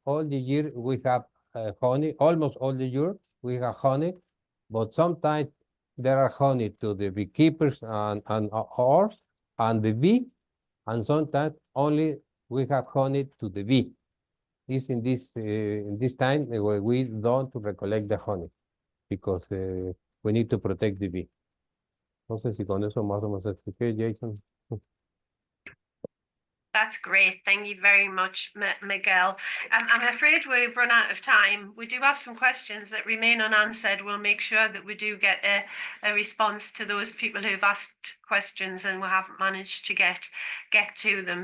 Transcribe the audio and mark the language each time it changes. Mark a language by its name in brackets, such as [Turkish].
[English] All the year we have honey. Almost all the year we have honey, but sometimes there are honey to the beekeepers and ours and the bee, and sometimes only we have honey to the bee. It's in this time where we don't recollect the honey, because we need to protect the bee. [Spanish] No sé si con eso más o menos expliqué, Jason. [English] That's great. Thank you very much, Miguel. I'm afraid we've run out of time. We do have some questions that remain unanswered. We'll make sure that we do get a response to those people who've asked questions and we haven't managed to get to them.